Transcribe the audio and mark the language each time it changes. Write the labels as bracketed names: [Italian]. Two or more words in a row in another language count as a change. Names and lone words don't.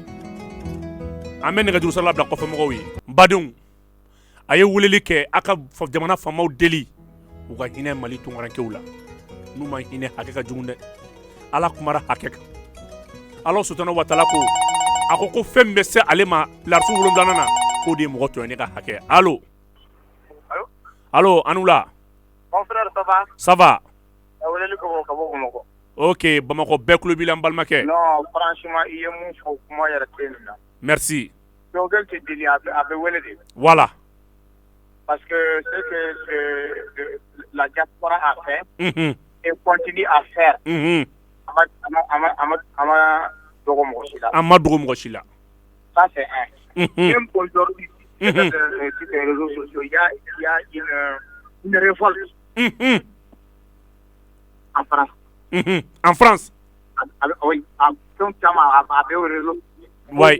[Bambara] An bɛ nɛgɛjurusira labila kɔfɛmɔgɔw ye. N badenw a ye weleli kɛ a ka jamana faamaw deli u ka hinɛ Mali tunkarankew la. N'u ma hinɛ hakɛ ka jugu dɛ. Ala kumara hakɛ kan. Ala [Arabic] subahanahu wa taala [Bambara] ko a ko fɛn min bɛ se ale ma larisu 7 na k'o de ye mɔgɔ tɔɲɔ ne ka hakɛ. Allo. Allo an wula. [French] Mon frère ça va? Ça va. [Bambara] Weleli ka bɔ Bamakɔ. Ok, Bamakɔ bɛɛ tulo b'i la n balimakɛ. [French] Non, franchement [Bambara] i ye mun fɔ kuma yɛrɛ tɛ nin na. Merci. Dɔgɔkɛ tɛ deli a bɛ wele de. Voilà. [French] Parce que ce que la diaspora a fait et continue à faire. [Bambara] A ma dogo mɔgɔ si la. A ma dogo mɔgɔ si la. [French] Ça c'est un. Même aujourd'hui, sur les réseaux sociaux, il y a une révolte. En France. En France. Oui, donc ça m'a appelé au réseau. Oui.